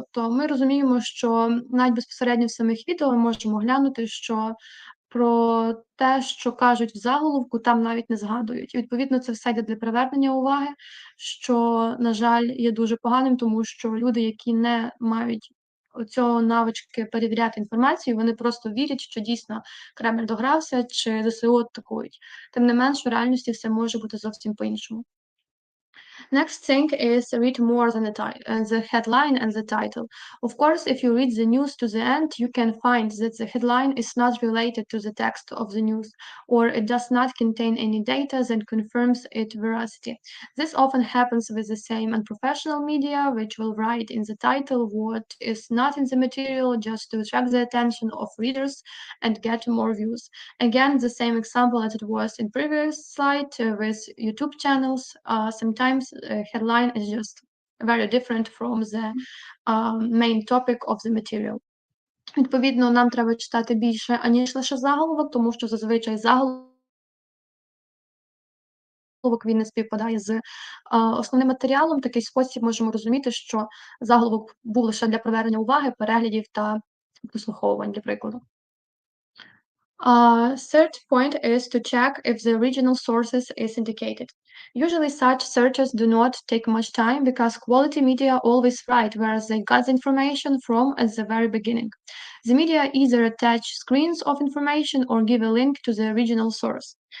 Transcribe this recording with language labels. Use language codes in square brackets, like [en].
[uk] Тобто ми розуміємо, що навіть безпосередньо в самих відео ми можемо глянути, що про те, що кажуть в заголовку, там навіть не згадують. І, відповідно, це все йде для привернення уваги, що, на жаль, є дуже поганим, тому що люди, які не мають цього навички перевіряти інформацію, вони просто вірять, що дійсно Кремль догрався чи ЗСУ атакують. Тим не менш, в реальності все може бути зовсім по-іншому. [en] Next thing is read more than the headline and the title. Of course, if you read the news to the end, you can find that the headline is not related to the text of the news, or it does not contain any data that confirms its veracity. This often happens with the same unprofessional media, which will write in the title what is not in the material just to attract the attention of readers and get more views. Again, the same example as it was in previous slide with YouTube channels. Sometimes headline is just very different from the main topic of the material. [uk] Відповідно, нам треба читати більше, аніж лише заголовок, тому що зазвичай заголовок він не співпадає з основним матеріалом. В такий спосіб можемо розуміти, що заголовок був лише для привернення уваги, переглядів та прослуховувань, для прикладу. [en] Third point is to check if the original sources is indicated. Usually such searches do not take much time because quality media always write where they got the information from at the very beginning. The media either attach screens of information or give a link to the original source.